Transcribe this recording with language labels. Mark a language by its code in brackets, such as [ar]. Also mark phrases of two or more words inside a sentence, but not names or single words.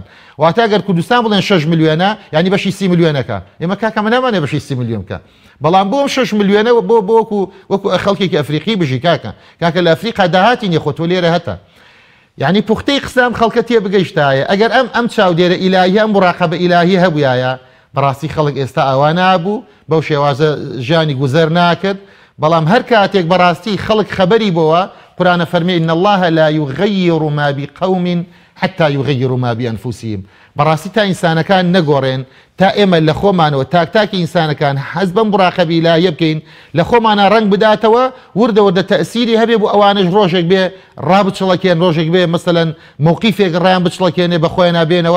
[ckb] واتە ئەگەر کوردستان بڵێن 6 ملیۆنە ینی بەشی 30 ملیۆنەکە، ئێمە کاکە من نامانێ بەشی 30 ملیۆن بکە، بەڵام بۆ 6 ملیۆنە بۆ وەکو خەڵکێکی ئەفریقی بژی کاکە لە ئەفریقا داهاتی نیە خۆتۆ لێرە هەتا. یعنی پوختەی قسەم خەڵکە تێ بگەیشتایە ئەگەر ئەم چاودێرە ئیلاهی ئەم مراقەبە ئیلاهی هەبووایە بەڕاستی خەڵک ئێستا ئەوە نابوو، بەو شێوازە ژیانی گوزەر ناکرد. بەڵام هەر کاتێک بەڕاستی خەڵک خەبەری بۆوە قورئان فەرمێ [ar] إن الله لا يغير ما بقوم حتى يغيروا ما بأنفسهم. [ckb] بەڕاستی تا ئینسانەکان نەگۆڕێن، تا ئێمە لە خۆمانەوە تاکتاکی ئینسانەکان حەز بەم مراقەبە ئیلاهیە بکەین، لە خۆمانە ڕەنگ بداتەوە، وردە تەئسیری هەبێ بۆ ئەوانش ڕۆژێک بێ ڕابچڵەکێن، ڕۆژێک بێ مەسەلەن مووقیفێک ڕیان بچڵەکێنێ بە خۆیان نابێنەوە.